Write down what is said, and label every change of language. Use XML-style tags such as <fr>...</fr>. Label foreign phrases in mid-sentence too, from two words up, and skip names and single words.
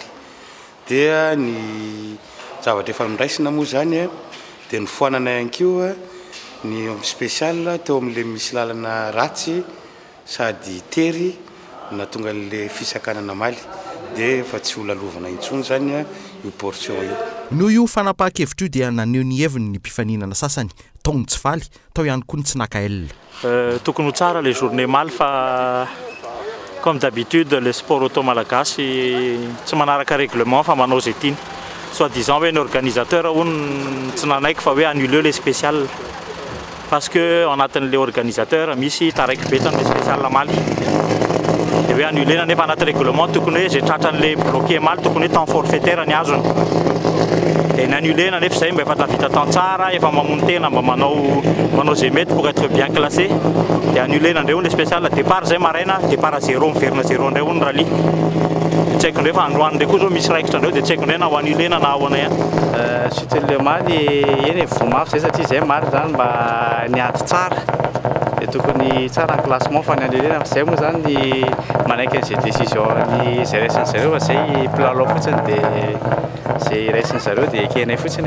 <mg>Dia ny zavatra efa mindraisina moa zany dia nofoanana ihany koa ny spécial teo amin'le misy lalana ratsy sady tery natonga an'le fisakanana maly. dia fa tsy holalovana intsony zany io portion io. Noho io fanapahan-kevitra io dia naneho ny heviny ny mpifaninana sasany tao ny tsy faly tao ihany koa ny tsy nakaelona. Tokony ho tsara</mg> <fr>les journées</fr> <mg>maly fa</mg> <fr>comme d'habitude le sport auto</fr> <mg>malagasy tsy manaraka règlement fa manao zay tiany. Soi-disant hoe ny organisateur hono tsy nanaiky fa hoe</mg> <fr>annuler les spéciales parce que</fr> <mg>anatin'le organisateur misy taraiky betany le spécial maly. Dia hoe annuler nefa anaty règlement tokony hoe zay tratran'le bloqué maly tokony hoe</mg> <fr>temps forfaitaire</fr> <mg>ny azony.</mg> <fr>Et n'annuler</fr> <mg>nefa zay mba efa tavita temps tsara efa mamono tena mba manao zay mety</mg> <fr>pour être bien classé.</fr> <mg>Dia annuler ndray hono le spécial départ zay maraina</mg> <fr>départ à 0</fr> <mg>miverina 0 ndray hono rally. Tsy haiko ndray fa androany ndray koa zao misy raikitra ndray dia tsy haiko ndray na ho annulé na ahoana ihany. Suite le maly eny vomafy zay satria zay maly zany mba niady tsara dia tokony tsara ny classement fa ny annulé zay moa zany manaiky an'izay décision ny zay raisin'ny zareo fa zay mpilalao fotsiny dia zay raisin'ny zareo dia ekenay fotsiny.</mg>